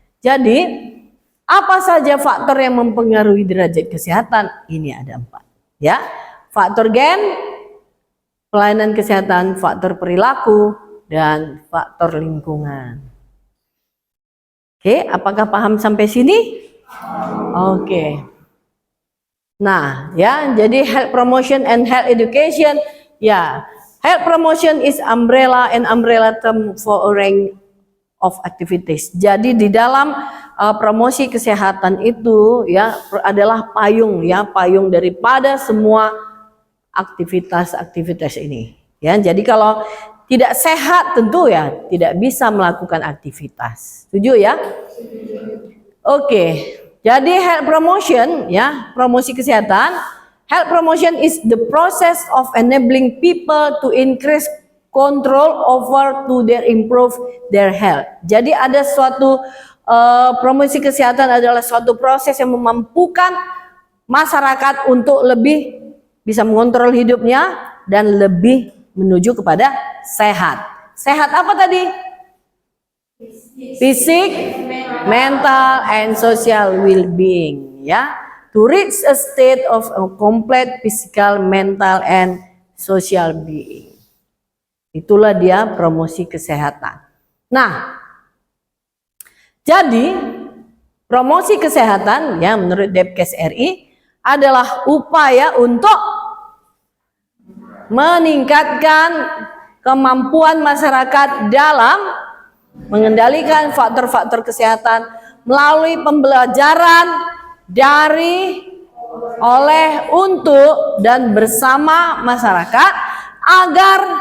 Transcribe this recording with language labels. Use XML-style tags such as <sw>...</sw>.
<id>Jadi apa saja faktor yang mempengaruhi derajat kesehatan? Ini ada 4 ya. Faktor gen, pelayanan kesehatan, faktor perilaku, dan faktor lingkungan. Oke, apakah paham sampai sini? Oke. Nah, ya, jadi</id> <en>health promotion and health education, ya, health promotion is umbrella term for a range of activities.</en> <id>Jadi di dalam promosi kesehatan itu ya adalah payung ya, payung daripada semua aktivitas-aktivitas ini. Ya, jadi kalau tidak sehat tentu ya tidak bisa melakukan aktivitas. Setuju ya? Oke. Jadi health promotion ya, promosi kesehatan.</id> <en>Health promotion is the process of enabling people to increase control over to their improve their health.</en> <id>Jadi ada suatu promosi kesehatan adalah suatu proses yang memampukan masyarakat untuk lebih bisa mengontrol hidupnya dan lebih menuju kepada sehat. Sehat apa tadi? Fisik,</id> <en>mental, and social well-being.</en> <id>Ya,</id> <en>to reach a state of a complete physical, mental, and social being.</en> <id>Itulah dia promosi kesehatan. Nah, jadi promosi kesehatan ya menurut Depkes RI adalah upaya untuk meningkatkan kemampuan masyarakat dalam mengendalikan faktor-faktor kesehatan melalui pembelajaran dari, oleh, untuk, dan bersama masyarakat agar</id>